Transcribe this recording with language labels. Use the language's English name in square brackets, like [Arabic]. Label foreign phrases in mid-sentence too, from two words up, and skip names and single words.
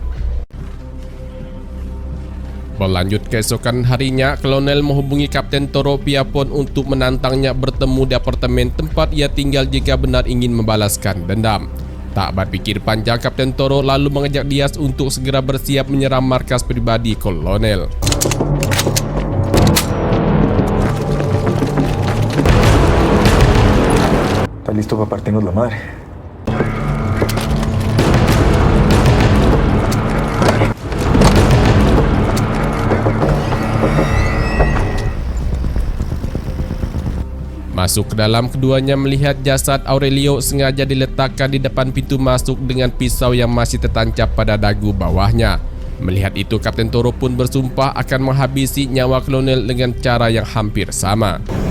[Indonesian] Berlanjut keesokan harinya, Kolonel menghubungi Kapten Toro Piapon untuk menantangnya bertemu di apartemen tempat ia tinggal jika benar ingin membalaskan dendam. Tak berpikir panjang, Kapten Toro lalu mengajak Diaz untuk segera bersiap menyerang markas pribadi Kolonel. [Spanish] ¿Estás listo para partirnos la madre? [Indonesian] Masuk ke dalam, keduanya melihat jasad Aurelio sengaja diletakkan di depan pintu masuk dengan pisau yang masih tertancap pada dagu bawahnya. Melihat itu, Kapten Toro pun bersumpah akan menghabisi nyawa Kolonel dengan cara yang hampir sama.